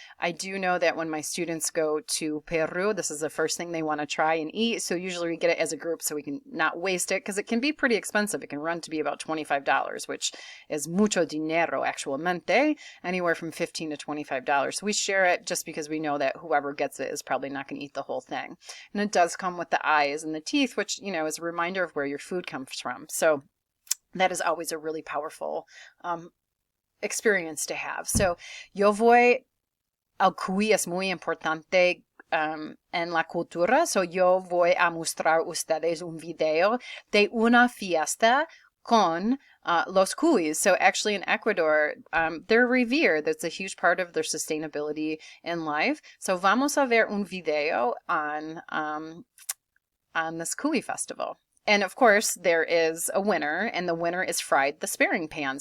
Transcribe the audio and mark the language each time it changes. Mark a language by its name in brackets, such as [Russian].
[English] I do know that when my students go to Peru, this is the first thing they want to try and eat, so usually we get it as a group so we can not waste it, because it can be pretty expensive. It can run to be about $25, which is [Spanish] mucho dinero actualmente, [English] anywhere from $15 to $25. So we share it just because we know that whoever gets it is probably not going to eat the whole thing. And it does come with the eyes and the teeth, which, you know, is a reminder of where your food comes from. So that is always a really powerful experience to have. [Spanish] So yo voy, el cuy es muy importante en la cultura. So yo voy a mostrar ustedes un video de una fiesta con los cuys. [English] So actually in Ecuador, they're revered. That's a huge part of their sustainability in life. [Spanish] So vamos a ver un video [English] on this cuy festival. And of course, there is a winner, and the winner is fried the sparing pan.